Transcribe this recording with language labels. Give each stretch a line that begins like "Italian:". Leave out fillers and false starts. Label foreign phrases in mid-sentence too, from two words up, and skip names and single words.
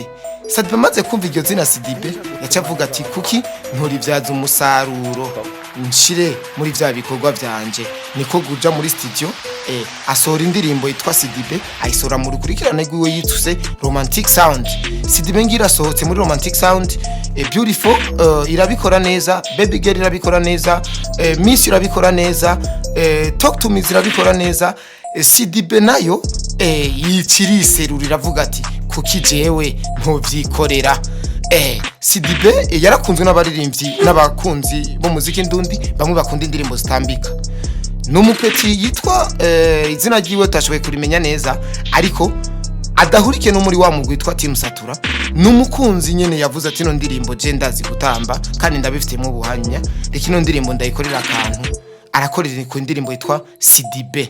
Rundi: Sadbi maze kumva iryo zina Sidibe yacavuga ati kuki nturibyaza umusaruro nshire muri bya bikorwa byanje niko guja muri studio asora indirimbo yitwa Sidibe ayisora mu rukurikirane rwiwe yituse Romantic Sound. Sidibe ngira sohotse muri Romantic Sound Beautiful irabikora neza, Baby Girl irabikora neza, Miss irabikora neza, Talk to Me irabikora neza. Sidibe nayo yiciriserura iravuga ati kuki jewe ntovyikorera. Sidibe yarakunzwe n'abaririmbyi n'abakunzi bo muziki ndundi bamwe bakunda indirimbo zitambika. Numupeti yitwa izina ryiwe tashoboye kurimenya neza ariko adahurike no muri wa mugwi witwa Team Satura numukunzi nyene yavuze ati no ndirimbo je ndazi gutamba kandi ndabifitemo ubuhanya reka ndirimbo ndayikorera akantu arakorera ku ndirimbo yitwa Sidibe.